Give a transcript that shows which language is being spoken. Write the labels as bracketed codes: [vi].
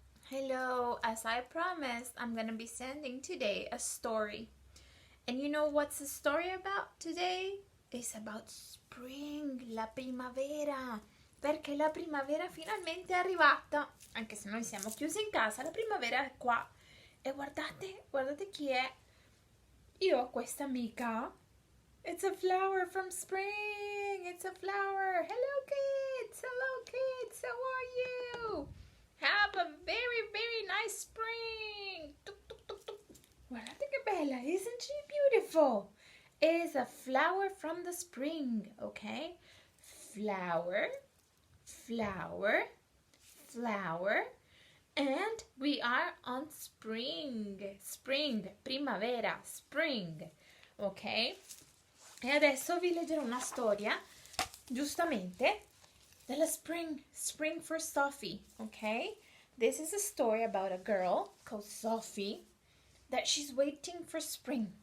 [en] Hello, as I promised, I'm gonna be sending today a story. And you know what's the story about today? It's about spring, la primavera. [it] Perché la primavera finalmente è arrivata. Anche se noi siamo chiusi in casa, la primavera è qua. E guardate chi è. Io ho questa amica. [en] It's a flower from spring. It's a flower. Hello kids. Hello kids. How are you? Have a very, very nice spring. Tuk, tuk, tuk, tuk. [it] Guardate che bella. [en] Isn't she beautiful? It is a flower from the spring. Okay? Flower, flower, flower. And we are on spring. Spring, primavera, spring. Ok? [it] E adesso vi leggerò una storia, giustamente, della spring for Sophie, okay? [en] This is a story about a girl called Sophie that she's waiting for spring.